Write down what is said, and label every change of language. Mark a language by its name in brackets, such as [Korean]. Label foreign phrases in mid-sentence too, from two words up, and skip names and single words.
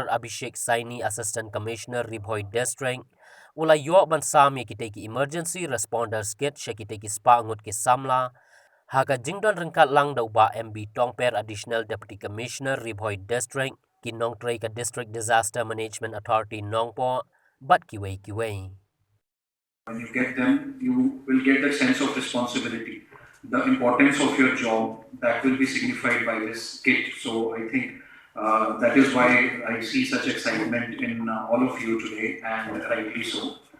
[Khasi] Abhishek Saini [English] assistant commissioner [Khasi] Ribhoi district ula yo ban sami kitai ki [English] emergency responders [Khasi] kit she kitai ki spa ngut ki Samla ha ka jingdon rengkat lang dau ba MB Tongper [English] additional deputy commissioner [Khasi] Ribhoi district ki nongtrei ka [English] district disaster management authority [Khasi] nongpo bat kiwei [English] When you get them, you will get a sense of responsibility. The importance of your job that will be signified by this kit. So I think that is why I see such excitement in all of you today, and rightly so.